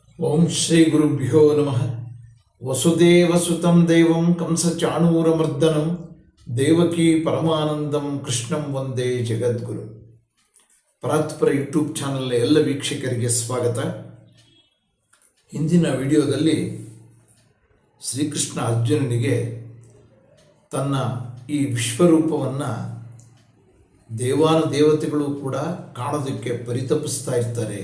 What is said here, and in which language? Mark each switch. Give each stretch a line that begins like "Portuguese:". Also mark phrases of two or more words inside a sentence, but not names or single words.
Sanskrit: ಓಂ ಶ್ರೀ ಗುರುಭ್ಯೋ ನಮಃ. ವಸುದೇವಸುತಂ ದೇವಂ ಕಂಸಚಾಣೂರಮರ್ದನಂ ದೇವಕೀ ಪರಮಾನಂದಂ ಕೃಷ್ಣಂ ವಂದೇ ಜಗದ್ಗುರು.
Kannada: ಪರಾತ್ಪರ ಯೂಟ್ಯೂಬ್ ಚಾನಲ್ ಎಲ್ಲ ವೀಕ್ಷಕರಿಗೆ ಸ್ವಾಗತ. ಹಿಂದಿನ ವಿಡಿಯೋದಲ್ಲಿ ಶ್ರೀಕೃಷ್ಣ ಅರ್ಜುನನಿಗೆ ತನ್ನ ಈ ವಿಶ್ವರೂಪವನ್ನು ದೇವಾನುದೇವತೆಗಳು ಕೂಡ ಕಾಣೋದಕ್ಕೆ ಪರಿತಪಿಸ್ತಾ ಇರ್ತಾರೆ.